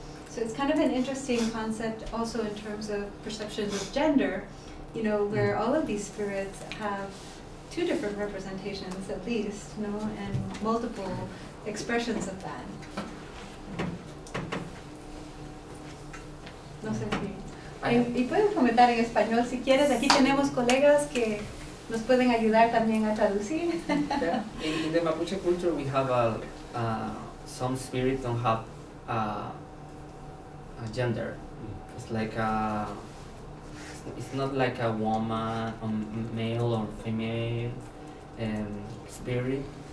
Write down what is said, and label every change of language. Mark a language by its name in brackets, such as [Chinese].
[English] So it's kind of an interesting concept also in terms of perceptions of gender, you know, where all of these spirits have two different representations at least, you know, and multiple expressions of that. [Spanish] No sé si... Y pueden comentar en español si quieres. Aquí tenemos colegas que nos pueden ayudar también a traducir. [English] Yeah. In the Mapuche culture, we have some spirits don't have a gender. It's like it's not like a woman, male or female spirit.